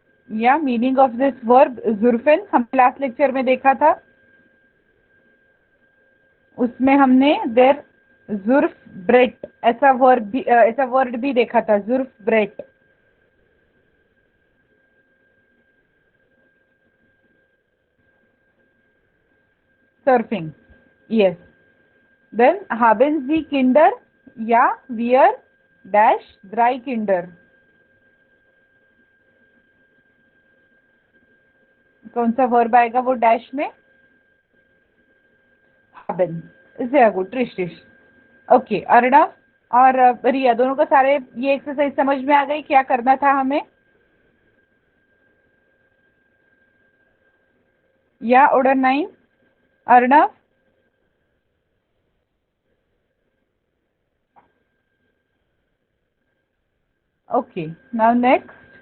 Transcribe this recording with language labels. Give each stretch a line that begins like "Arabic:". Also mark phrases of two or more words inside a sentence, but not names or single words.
Hindi: या
English: meaning of this verb
Hindi: जुर्फिन हम
English: last lecture
Hindi: में देखा था, उसमें हमने
German: der Surf Brett
Hindi: ऐसा वर्ड भी देखा था, जुर्फ ब्रेट।
English: surfing, yes.
German: देन haben Sie Kinder? या wir डैश drei Kinder।
Hindi: कौन सा वर्ब आएगा वो डैश में?
German: haben। sehr gut, richtig।
Hindi: ओके, अर्णव और रिया दोनों को सारे ये एक्सरसाइज समझ में आ गई, क्या करना था हमें?
German: ja oder 9 अर्णव?
English: okay, now next.